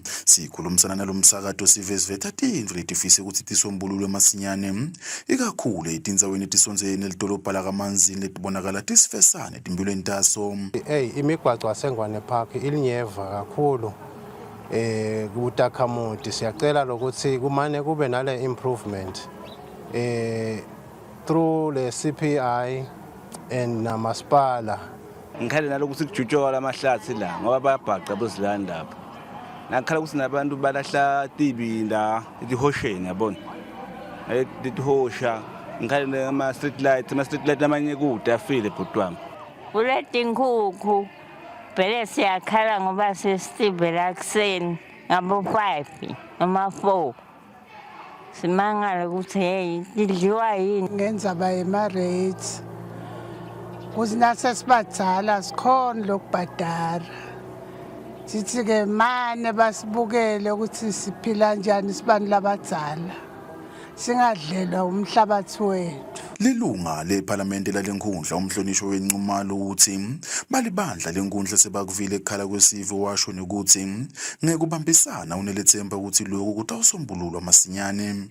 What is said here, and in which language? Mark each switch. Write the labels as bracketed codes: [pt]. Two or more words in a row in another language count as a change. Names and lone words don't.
[ss] Sikhulumisana nalomsakato sive siveta tintfo letifise ukuthi tisombululwe masinyane ikakhulu etindzaweni etisondzene nelidolobha lakamanzini letibonakala tisifesane etimpilweni taso. Imigwaco yaseNgwane Park ilinyeva kakhulu kutakhamuti. Siyacela lokuthi kumane kube nale [en] improvement through the CPI and [ss] namasipala. Ngikhale nalokuthi kujutshwa lamahlathi la ngoba bayabhaqa bezilanda lapha. Nakhala ukuthi nabantu balahla tibinda etihosheni yabona. Etihosha ngikhale ama [en] street light [ss] amanye kude afile bhutwami. Uletha inkukhu vele siyakhala ngoba sesitibela kuseni ngabo-5 noma 4 simangala ukuthi hey idliwa yini ngendzaba yema-rates kuthi nasesibadala sikhona lokubhadara sithi-ke mane basibukele ukuthi siphila njani sibantu labadzala singadlelwa umhlabathi wethu. Lilunga lephalamende lalenkundla umhlonishwa wencumalo uthi balibandla lenkundla sebakuvile ekhala kwesivo washo nokuthi ngekubambisana unelethemba ukuthi lokhu kutawusombululwa masinyane.